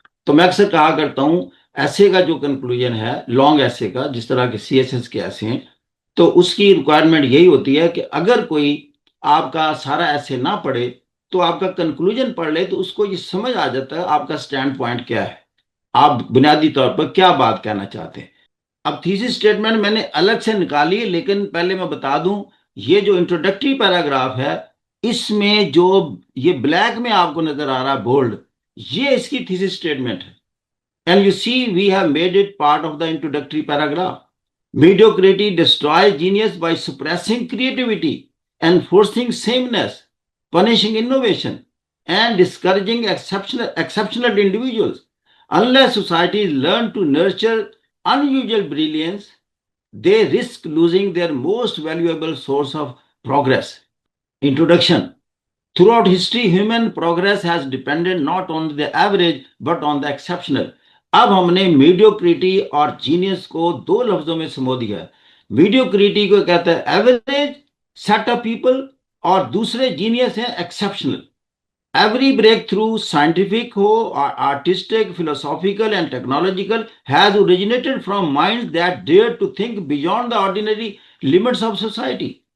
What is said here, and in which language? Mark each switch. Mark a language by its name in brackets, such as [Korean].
[Urdu] تو میں اکثر کہا کرتا ہوں ایسے کا جو کنکلوژن ہے، لانگ ایسے کا، جس طرح کے سی ایس ایس کے ایسے ہیں، تو اس کی ریکوائرمنٹ یہی ہوتی ہے کہ اگر کوئی آپ کا سارا ایسے نہ پڑھے تو آپ کا کنکلوژن پڑھ لے تو اس کو یہ سمجھ آ جاتا ہے آپ کا سٹینڈ پوائنٹ کیا ہے، آپ بنیادی طور پر کیا بات کہنا چاہتے ہیں. اب تھیسس سٹیٹمنٹ میں نے الگ سے نکالی، لیکن پہلے میں بتا دوں یہ جو انٹروڈکٹری پیراگراف ہے، اس میں جو یہ بلیک میں آپ کو نظر آ رہا بولڈ، یہ اس کی تھیسس سٹیٹمنٹ ہے. [English] And you see, we have made it part of the introductory paragraph. Mediocrity destroys genius by suppressing creativity, enforcing sameness, punishing innovation, and discouraging exceptional individuals. Unless societies learn to nurture unusual brilliance, they risk losing their most valuable source of progress. Introduction. Throughout history, human progress has depended not on the average but on the exceptional. [Urdu] اب ہم نے mediocrity اور genius کو دو لفظوں میں سمو دیا ہے. Mediocrity کو کہتا ہے [English] average set of people, [Urdu] اور دوسرے جینیس ہیں exceptional. [English] Every breakthrough, scientific ہو، artistic, philosophical and technological, has originated from mind that dare to think beyond the ordinary limits of society.